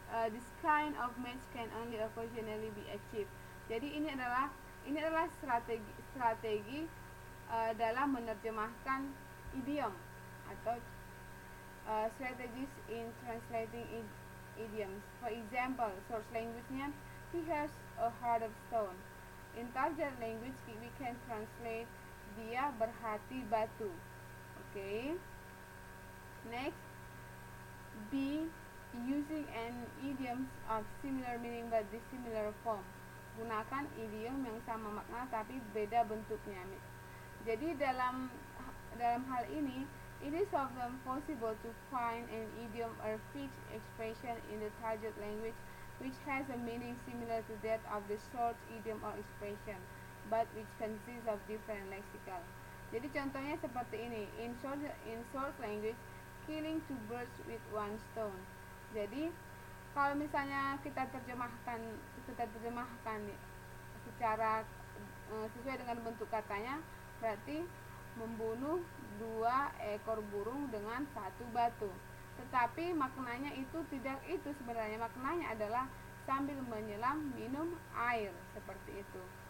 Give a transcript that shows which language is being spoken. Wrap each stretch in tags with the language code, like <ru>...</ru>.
<en>This kind of match can only occasionally be achieved.</en> <id>Jadi ini adalah strategi dalam menerjemahkan idiom atau</id> <en>strategies in translating idioms. For example, source language-nya, he has a heart of stone. In target language, we can translate</en> <id>dia berhati batu.</id> <en>Okay. Next, B, using an idioms of similar meaning but dissimilar form.</en> <id>Gunakan idiom yang sama makna tapi beda bentuknya. Jadi dalam hal ini,</id> <en>it is often possible to find an idiom or fixed expression in the target language which has a meaning similar to that of the short idiom or expression, but which consists of different lexical.</en> <id>Jadi contohnya seperti ini.</id> <en>In short language, killing two birds with one stone.</en> <id>Jadi kalau misalnya kita terjemahkan secara sesuai dengan bentuk katanya, berarti membunuh 2 ekor burung dengan 1 batu. Tetapi maknanya itu tidak itu sebenarnya. Maknanya adalah sambil menyelam minum air, seperti itu.</id>